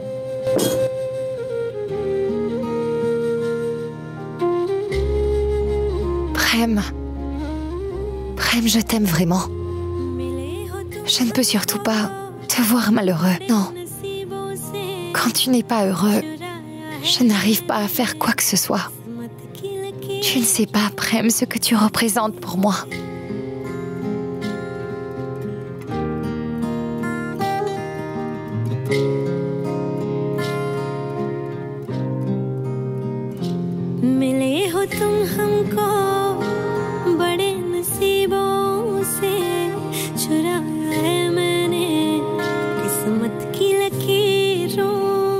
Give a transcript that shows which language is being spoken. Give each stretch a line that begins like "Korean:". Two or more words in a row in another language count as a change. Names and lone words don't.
French: Prem, je t'aime vraiment. Je ne peux surtout pas te voir malheureux, non. Quand tu n'es pas heureux, je n'arrive pas à faire quoi que ce soit. Tu ne sais pas, Prem, ce que tu représentes pour moi.
Hindi: मिले हो तुम हमको बड़े नसीबों से चुराया है मैंने किस्मत की लकीरों